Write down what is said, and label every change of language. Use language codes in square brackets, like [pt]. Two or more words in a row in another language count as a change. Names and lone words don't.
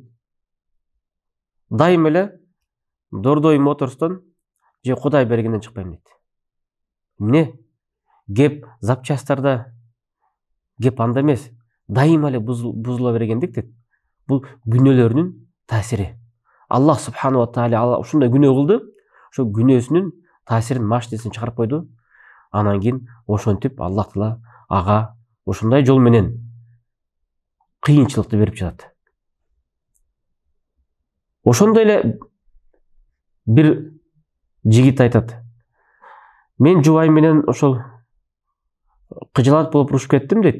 [ky] Дайым эле Дордой Моторстон же Кудай бергенден чыкпайм дейт. Эмне? Кеп запчастарда, кеп анда эмес, дайым эле бузула бергендик дейт. Бул күнөөлөрүнүн таасири. [ar] الله سبحانه وتعالى [ky] ушундай күнөө кылды, ошо күнөөсүнүн таасирин машинесин чыгарып койду. Анан кийин ошентип [ar] الله تعالى [ky] ага ушундай жол менен кыйынчылыкты берип жатат. Ошондой эле бир жигит айтат, мен жубайым менен ошол кыжалат болуп урушуп кеттим дейт.